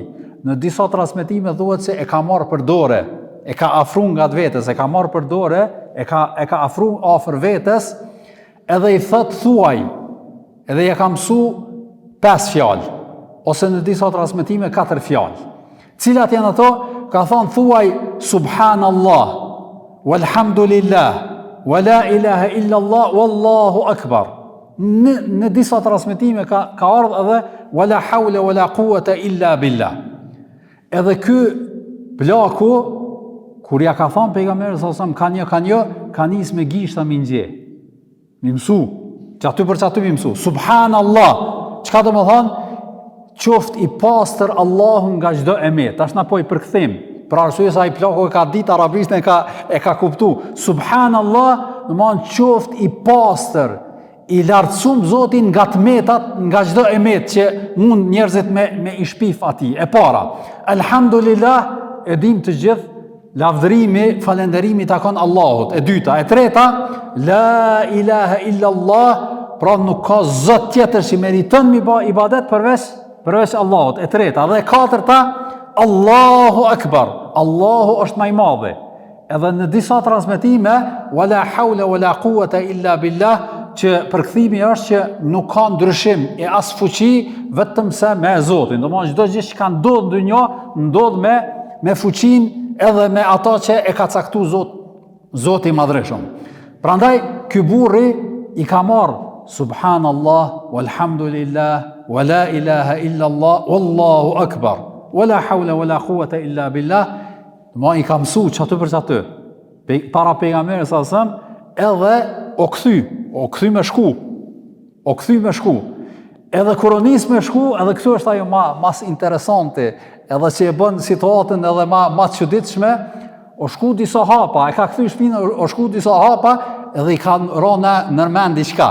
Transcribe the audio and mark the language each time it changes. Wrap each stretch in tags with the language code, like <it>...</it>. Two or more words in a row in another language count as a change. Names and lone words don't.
<sq>Në disa transmetime thuhet se e ka marrë për dorë, e ka afruar nga vetes, e ka marrë për dorë, e ka afruar afër vetes, edhe i thot thuaj, edhe ja ka mësu 5 fjalë, ose në disa transmetime 4 fjalë. Cilat janë ato? Ka thonë thuaj</sq> <ar>سبحان الله والحمد لله ولا إله إلا الله والله أكبر.</ar> <sq>Në disa transmetime ka ardhur edhe</sq> <ar>ولا حول ولا قوة إلا بالله.</ar> <sq>Edhe ky plaku, kur ja ka thonë pejgamberi</sq> <ar>صلى الله عليه وسلم</ar> <sq>ka nis me gishta mi nxje. Mi mësu, që aty për që aty mi mësu. Subhanallah, çka do më thonë? qoft i pastër Allahu nga çdo emet. Tash na po i përkthim. Për arsye se ai plaku e ka ditë arabisht e ka kuptu. Subhanallah, domthon qoft i pastër, i lartësum Zotin nga tmetat, nga çdo emet që mund njerëzit me i shpif atij. E para, elhamdulillah, e dim të gjithë, lavdërimi, falënderimi takon Allahut. E dyta, e treta,</sq> <ar>لا إله إلا الله,</ar> <sq>pra nuk ka zot tjetër që meriton mi bë ibadet përveç Allahut. E treta, dhe e katërta,</sq> <ar>الله أكبر.</ar> <sq>Allahu është më i madh. Edhe në disa transmetime,</sq> <ar>ولا حول ولا قوة إلا بالله,</ar> <sq>që përkthimi është që nuk ka ndryshim e as fuqi vetëm se me Zotin. Domethënë çdo gjë që ka ndodhur në dynjë ndodh me fuqinë edhe me ata që e ka caktuar Zoti i Madhreshëm. Prandaj ky burri i ka marrë</sq> <ar>سبحان الله والحمد لله ولا إله إلا الله والله أكبر ولا حول ولا قوة إلا بالله.</ar> <sq>I ka mësuar çatu për çatu. Para pejgamberit sa sam edhe o kthy me shku. Edhe kur o nis me shku, edhe këtu është ajo mas interesante, edhe që e bën situatën edhe ma të çuditshme, o shku disa hapa, e ka kthy shpinë, o shku disa hapa, edhe i ka rënë nërmend diçka.</sq>